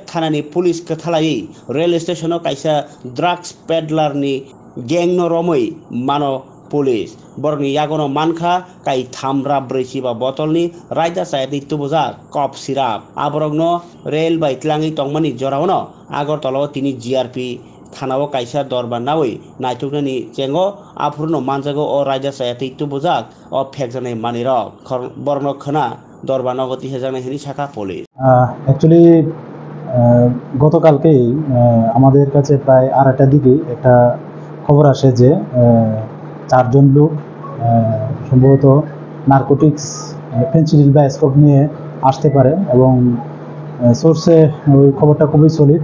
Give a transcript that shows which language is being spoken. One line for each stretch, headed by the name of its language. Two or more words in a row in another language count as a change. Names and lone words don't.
Kok Borok: थानानि पुलिस कथालाई रेल स्टेशनो काइसा ड्राग्स पेडलारनि गेंनो रमै मानो पुलिस बरनि यागनो मानखा काई थामरा ब्रैसिबा बतलनि रायदा सायदि तुबुजा
English: cough syrup
Kok Borok: आबरगनो रेल बाइतलाङै तंमानि जरावनो आगरतलाव तिनि जीआरपी थानाव काइसा दरबार नावै नायथुकनानि चेंगो आफुरनो मानजागो अ रायदा सायदि तुबुजाक अ फेकजानाय मानिरक बरनो खना दरबार नगति हेजानाय हिनि शाखा पुलिस
Bangla: অ্যাকচুয়ালি গতকালকেই আমাদের কাছে প্রায় 8টার দিকে একটা খবর আসে যে চারজন লোক সম্ভবত নারকোটিক্স ফেন্সিডিল বা স্কোপ নিয়ে আসতে পারে এবং সোর্সে ওই খবরটা খুবই সলিড।